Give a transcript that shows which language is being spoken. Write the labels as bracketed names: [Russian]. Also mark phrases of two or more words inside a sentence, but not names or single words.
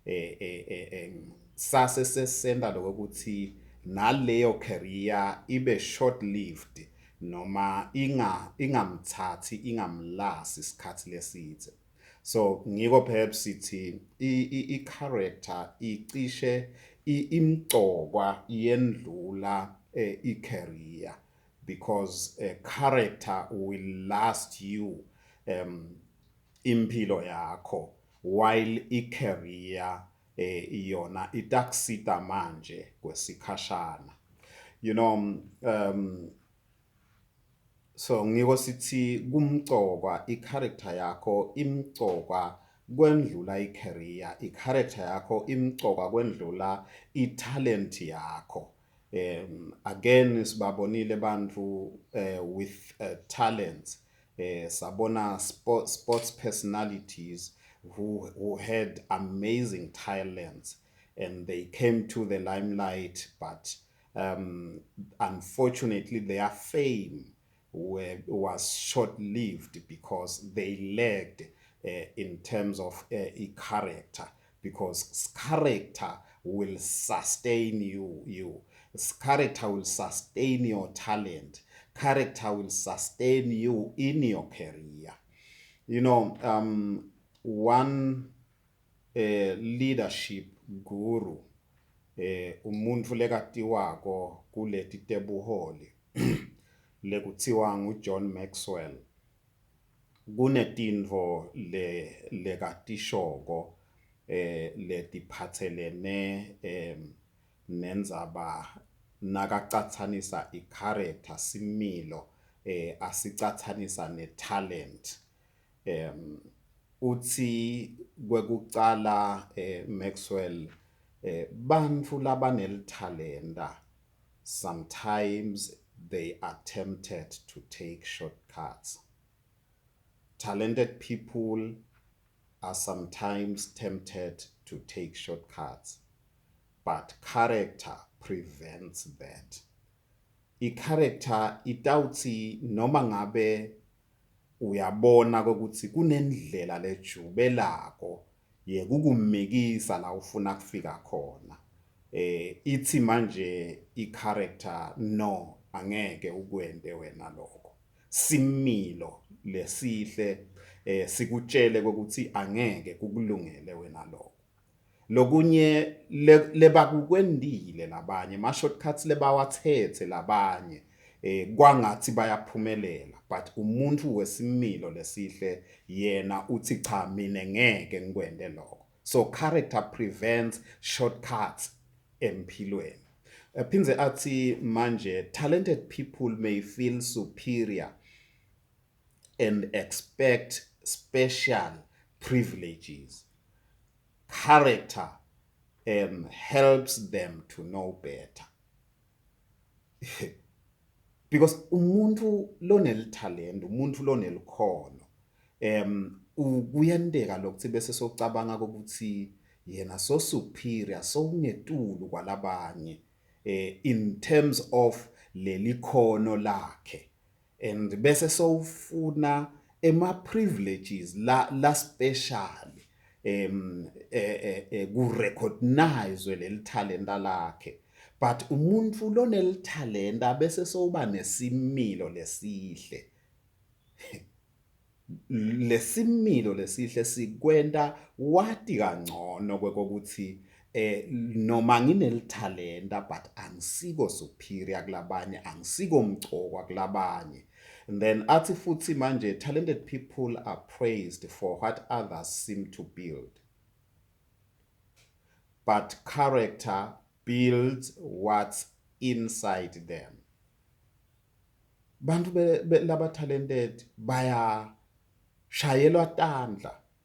[Swati] sase sesenda lokuthi naleyo career ibe [English] short lived [Swati] noma ingamthathi ingamlasi isikhathi leside. So ngiko perhaps sithi i-character icishe imgcokwa yendlula i-career because [English] character will last you [Swati] impilo yakho while i-career yona itakusita manje kwesikhashana. [English] You know, [Swati] so ngiko sithi kumgcokwa i-character yakho imgcokwa kwendlula i-career, i-character yakho imgcokwa kwendlula i-talent yakho. [English] Again [Swati] sibabonile bantu [English] with talents, sabona sports personalities who had amazing talents and they came to the limelight, but unfortunately their fame was short-lived because they lagged in terms of character, because character will sustain you. Character will sustain your talent. Character will sustain you in your career. You know, one leadership guru [Swati] umuntu lekatiwako kuleti tebuholi lekuthiwa nguJohn Maxwell. Kunetintfo lekatishoko letiphatselene nendzaba nakacatsanisa i-character similo asicatsanisa ne-talent. Uthi kwekucala Maxwell bantfu labanelithalenta [English] sometimes they are tempted to take shortcuts. Talented people are sometimes tempted to take shortcuts, but character prevents that. [Swati] I-character itawutsi noma ngabe uyabona ukuthi kunendlela lejubelako yekukumikisa la ufuna kufika khona. Ithi manje i-character no, angeke ukwente wena lokho. Similo lesihle sikutshele ukuthi angeke kukulungele wena lokho. Lokunye lebakukwendile labanye ma shortcuts lebawathethe labanye kwangathi bayaphumelela, but umuntu wesimilo lesihle yena uthi cha mina ngeke ngikwende lokho. [English] So character prevents shortcuts empilweni. [Swati] Phindze athi manje [English] talented people may feel superior and expect special privileges. Character helps them to know better. [Swati] Because umuntu lonelithalent, umuntu lonelikhono, kuyenteka lokuthi bese socabanga ukuthi yena [English] so superior, [Swati] so ungetulu kwalabanye [English] in terms of [Swati] lelikhono lakhe. And bese sowufuna privileges la special kurecognize lelithalenta lakhe. But umuntu lonelithalenta bese sowuba nesimilo lesihle. Lesimilo lesihle sikwenta wati kangcono kwekokuthi noma nginelithalenta but angisiko superior kulabanye, angisiko mchokwa kulabanye. [English] And then [Swati] athi futhi manje [English] talented people are praised for what others seem to build, but character builds what's inside them. [Swati] Bantu laba talented baya shayelwa tandla.